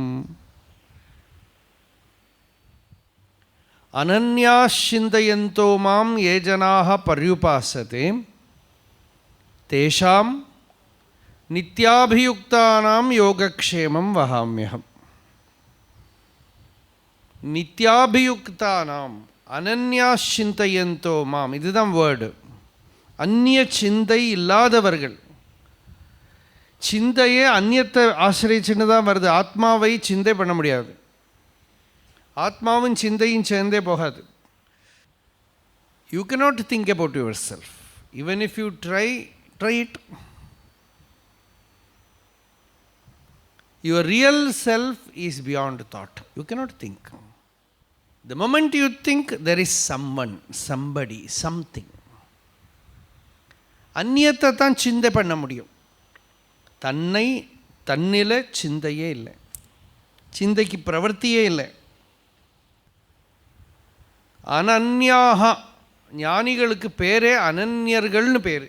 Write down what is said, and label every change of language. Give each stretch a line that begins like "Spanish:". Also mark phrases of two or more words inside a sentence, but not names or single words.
Sanskrit: अनन्याश्चिन्तयन्तो मां ये जनाः पर्युपासते तेषां नित्याभियुक्तानां योगक्षेमं वहाम्यहम्. नित्याभियुक्तानाम् अनन्याश्चिन्तयन्तो माम्,
Tamil: இதுதான் வேர்டு. அந்நிய சிந்தை இல்லாதவர்கள். சிந்தையே அந்நியத்தை ஆசிரியச்சுன்னு தான் வருது. ஆத்மாவை சிந்தை பண்ண முடியாது. ஆத்மாவும் சிந்தையும் சேர்ந்தே போகாது.
English: யூ cannot think about yourself. Even if you try it. Your real self is beyond thought. You cannot think. The moment you think, there is someone, somebody, something.
Tamil: அந்நியத்தை தான் சிந்தை பண்ண முடியும். தன்னில சிந்தையே இல்லை, சிந்தைக்கு பிரவர்த்தியே இல்லை. அனன்யாக, ஞானிகளுக்கு பேரே அனன்யர்கள்னு பேர்.